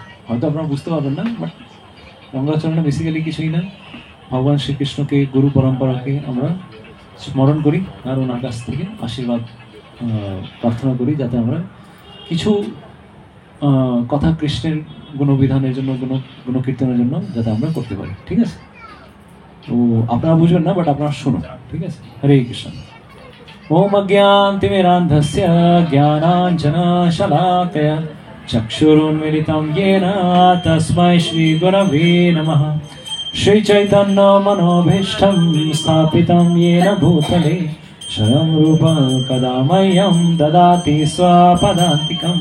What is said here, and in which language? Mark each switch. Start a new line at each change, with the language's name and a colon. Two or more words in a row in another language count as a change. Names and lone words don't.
Bangla: হয়তো আপনারা বুঝতে পারবেন না, বাট মঙ্গলাচরণে বেসিক্যালি কিছুই না, ভগবান শ্রীকৃষ্ণকে, গুরু পরম্পরাকে আমরা স্মরণ করি আর ওনার কাছ থেকে আশীর্বাদ প্রার্থনা করি, যাতে আমরা কিছু কথা কৃষ্ণের গুণবিধানের জন্য, গুণকীর্তনের জন্য যাতে আমরা করতে পারি, ঠিক আছে? তো আপনারা বুঝবেন না, বাট আপনারা শুনুন, ঠিক আছে? হরে কৃষ্ণ।
Sanskrit: ओम अज्ञानतिमिरान्धस्य ज्ञानाञ्जनशलाकया चक्षुरुन्मिलितं येन तस्मै श्रीगुरवे नमः। श्रीचैतन्यमनोभीष्टं स्थापितं येन भूतले स्वयं रूप कदा मह्यं ददाति स्वपदान्तिकं।